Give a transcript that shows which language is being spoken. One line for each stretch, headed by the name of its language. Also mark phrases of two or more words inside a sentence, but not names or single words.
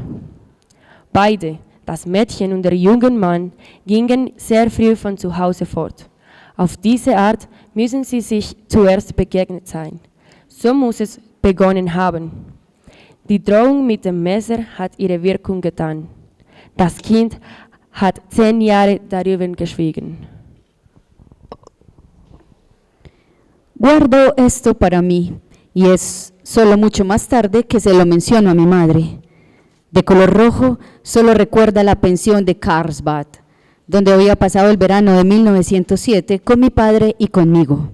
German: Beide, das Mädchen und der junge Mann, gingen sehr früh von zu Hause fort. Auf diese Art müssen sie sich zuerst begegnet sein. So muss es begonnen haben. Die Drohung mit dem Messer hat ihre Wirkung getan. Das Kind hat 10 Jahre darüber geschwiegen.
Spanish: Guardo esto para mí y es solo mucho más tarde que se lo menciono a mi madre. De color rojo, solo recuerda la pensión de Karlsbad, donde había pasado el verano de 1907 con mi padre y conmigo.